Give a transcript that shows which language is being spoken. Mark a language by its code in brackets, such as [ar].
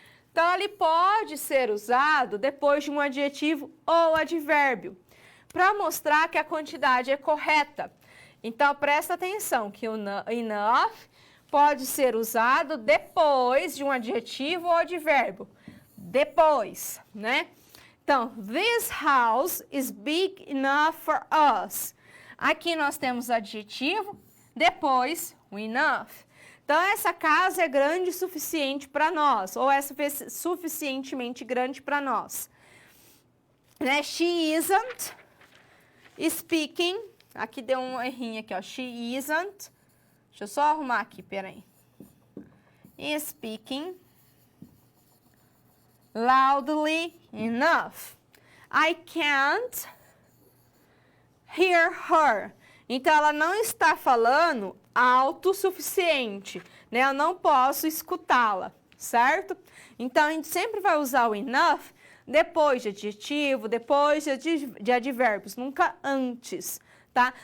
[pt] Então, ele pode ser usado depois de um adjetivo ou advérbio, para mostrar que a quantidade é correta. Então, presta atenção que o enough pode ser usado depois de um adjetivo ou advérbio. Depois, né? [en] Então, this house is big enough for us. [pt] Aqui nós temos adjetivo, depois o enough. Então, essa casa é grande o suficiente para nós, ou é suficientemente grande para nós. Né? [en] She isn't speaking, [pt] aqui deu um errinho aqui, ó. [en] She isn't, [pt] deixa eu só arrumar aqui, peraí. [en] Speaking loudly enough. I can't hear her. [pt] Então, ela não está falando autossuficiente, né? Eu não posso escutá-la, certo? Então, a gente sempre vai usar o enough depois de adjetivo, depois de advérbios, nunca antes, tá?